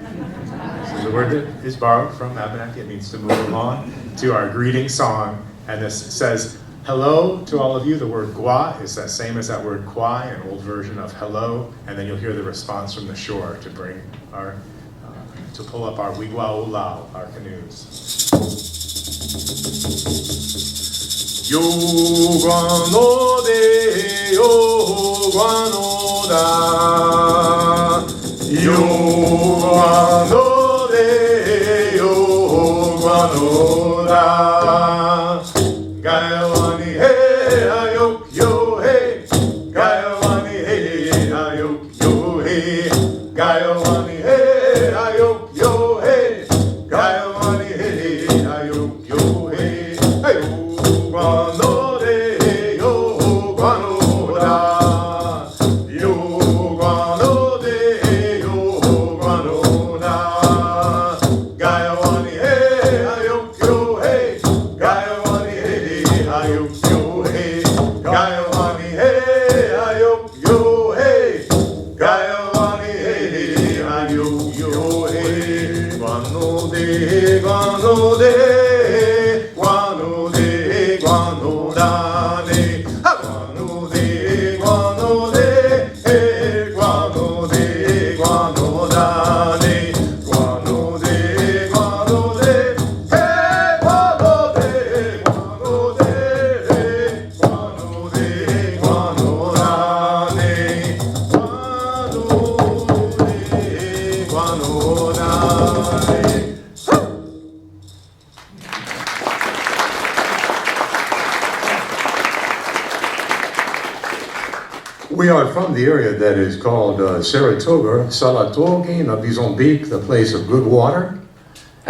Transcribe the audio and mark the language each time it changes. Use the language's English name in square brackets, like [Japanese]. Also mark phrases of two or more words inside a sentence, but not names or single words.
[English] So the word that is borrowed from Abenaki, it means to move along to our greeting song. And this says, hello to all of you. The word gua is the same as that word kwai, an old version of hello, and then you'll hear the response from the shore to bring our, to pull up our [Western Abnaki] wigwa ulao, [English] our canoes. [Western Abnaki] Yo guano de yo guano da, yo guano de yo guano da. Gaiawani hey ayok yo hey, Gaiawani hey ayok yo hey, Gaiawani hey ayok yo hey, Gaiawani hey ayok yo hey, hey guano de yo guano da, yo guano de yo guano da, Gaiawani hey ayok yo hey, Gaiawani ayok yo hey, Gaiawani hey ayok yo hey, Gaiawani hey ayok yo hey, guano de guano de guano de guano da de, guano de guano de hey, guano de guano da de, guano de guano de hey, guano de guano de. Guano de guano da de, guano da de. [English] We are from the area that is called Saratoga, Saratoga, Nabizonbik, the place of good water.